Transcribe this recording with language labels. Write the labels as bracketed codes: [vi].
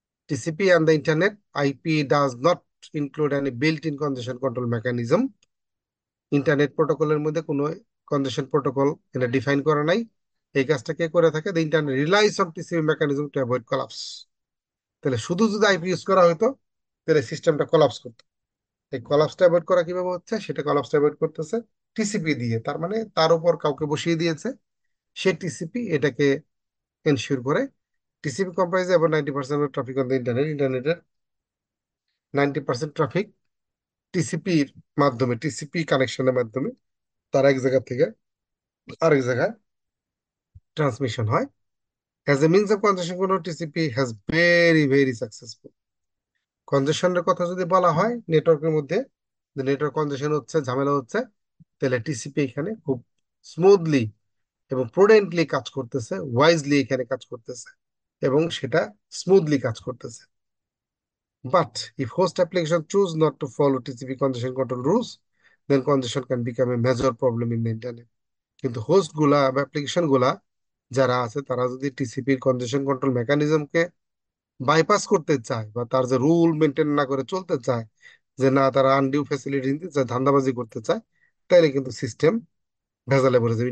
[en] TCP and the internet IP does not include any built-in congestion control mechanism. [bn] Internet প্রোটোকলের মধ্যে কোনো কনজেশন protocol এটা define করা নাই। এই কাজটা কে করে থাকে? [en] The internet relies on TCP mechanism to avoid collapse. [bn] তাহলে শুধু যদি আইপি ইউজ করা হতো, তাহলে সিস্টেমটা কলাপস করতো। এই কলাপসটা অ্যাভয়েড করা কিভাবে হচ্ছে? সেটা কলাপসটা অ্যাভয়েড করতেছে টিসিপি দিয়ে। তার মানে তার উপর কাউকে বসিয়ে দিয়েছে, সে টিসিপি এটাকে এনশিওর করে। [en] TCP comprise about 90% of traffic on the internet. [bn] ইন্টারনেটের 90% ট্রাফিক টিসিপির মাধ্যমে, টিসিপি কানেকশনের মাধ্যমে তার এক জায়গা থেকে আরেক জায়গায় ট্রান্সমিশন হয়। [en] As a means of congestion control, TCP has very very successful. [bn] কনজেশনের কথা যদি বলা হয় নেটওয়ার্কের মধ্যে, নেটওয়ার্ক কনজেশন হচ্ছে, ঝামেলা হচ্ছে, তাহলে টিসিপি এখানে খুব স্মুথলি এবং প্রুডেন্টলি কাজ করতেছে, ওয়াইজলি এখানে কাজ করতেছে, এবং সেটা স্মুথলি কাজ করতেছে। [en] But if host application choose not to follow TCP congestion control rules, then congestion can become a major problem in the internet. [bn] কিন্তু হোস্ট গুলা বা অ্যাপ্লিকেশন গুলা যারা আছে, তারা যদি টিসিপির কনজেশন কন্ট্রোল মেকানিজমকে বাইপাস করতে চায়, বা তার যে রুল মেনটেন না করে চলতে চায়, যে না তারা আনডিউ ফ্যাসিলিটি নিতে চায়, ধান্দাবাজি করতে চায়, তাহলে কিন্তু সিস্টেম ভেজালে পড়ে যাবে।